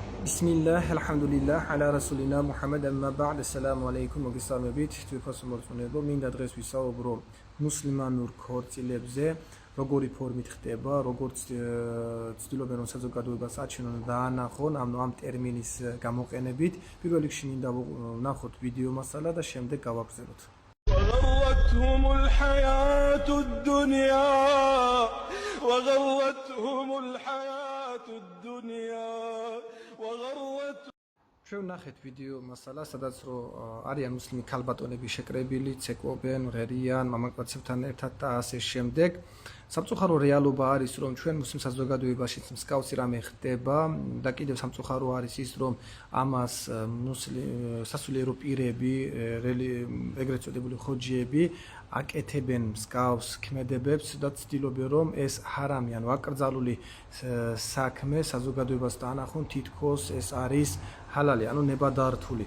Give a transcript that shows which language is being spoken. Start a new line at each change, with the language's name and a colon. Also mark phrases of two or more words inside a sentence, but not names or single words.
Arabic: بسم الله، الحمد لله، على رسولنا محمد أما بعد. السلام عليكم მოგესალმებით.
Georgian: თვითფასო მორწმუნეებო, მინდა დღეს ვისაუბრო მუსლიმანურ ქორწილებებზე, როგორი ფორმით ხდება, როგორც ცდილობენ რომ საზოგადოებას აჩვენონ და დაანახონ ამ ტერმინის გამოყენებით. პირველ რიგში მინდა ვნახოთ ვიდეო მასალა და შემდეგ გავაგრძელოთ.
Arabic: وغرتهم الحياة الدنيا وغرتهم الحياة الدنيا وغرتهم
Georgian: ჩვენ ნახეთ ვიდეო მასალა, სადაც რომ არიან მუსლიმი ქალბატონები შეკრებილი, ცეკვობენ, ღერიან მამაკაცებთან ერთად და ასე შემდეგ. სამწუხარო რეალობა არის, რომ ჩვენ მუსლიმ საზოგადოებაშიც მსგავსი რამე ხდება და კიდევ სამწუხარო არის ის, რომ ამას სასულიერო პირები, ეგრეთ წოდებული ხოჯიები აკეთებენ მსგავს ქმედებებს და ცდილობენ, რომ ეს ჰარამი, ანუ აკრძალული საქმე საზოგადოებას დაანახონ, თითქოს ეს არის ჰალალი, ანუ ნებადართული.